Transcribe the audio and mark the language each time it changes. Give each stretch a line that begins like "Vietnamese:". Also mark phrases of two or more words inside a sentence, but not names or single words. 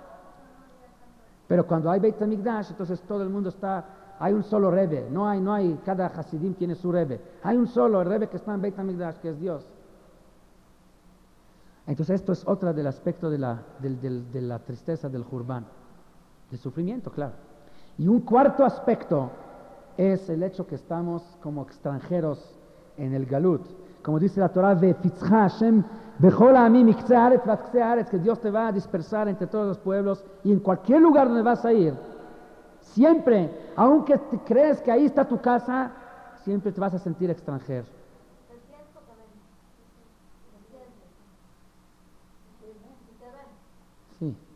Spanish: Pero cuando hay Beit HaMikdash, entonces todo el mundo hay un solo Rebbe, no hay, cada Hasidim tiene su Rebbe, hay un solo, el Rebbe que está en Beit HaMikdash, que es Dios. Entonces esto es otro del aspecto de la tristeza del Jurban, del sufrimiento, claro. Y un cuarto aspecto es el hecho que estamos como extranjeros en el Galut. Como dice la Torah,
Hebrew: והפיצך השם בכל העמים מקצה הארץ ועד קצה הארץ,
Spanish: que Dios te va a dispersar entre todos los pueblos y en cualquier lugar donde vas a ir, siempre, aunque te crees que ahí está tu casa, siempre te vas a sentir extranjero. Sí.